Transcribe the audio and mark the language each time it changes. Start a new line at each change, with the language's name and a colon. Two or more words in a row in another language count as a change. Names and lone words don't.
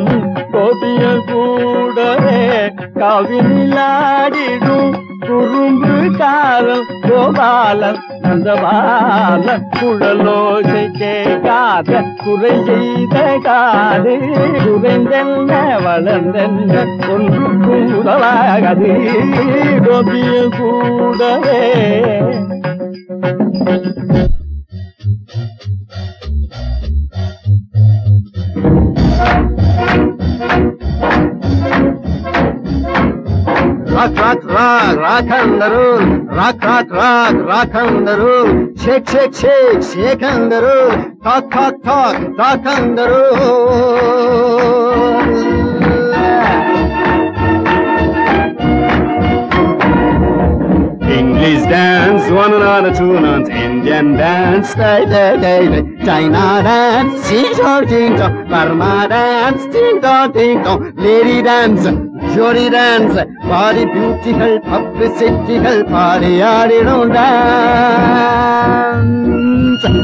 Tamil: கோபியர் கூடவே கவினிலாடிடும் குறும்புக்காரன் கோபாலன் நந்தபாலன் குழலோசை கேட்காத குறை செய்த காது குறைந்தென்ன வளர்ந்தென்ன ஒன்றுக்கும் உதவாகது கோபியர் கூடவே
English: Rock, rock, rock, rock and roll. Rock, rock, rock, rock and roll. Shake, shake, shake, shake and roll. Talk, talk, talk, talk and roll. English dance, one another two nuns. Indian dance, day, day, day, day. China dance, sing song, ding dong. Burma dance, ding dong, ding dong. Lady dance, jolly dance. Party beautiful, publicity, party don't dance.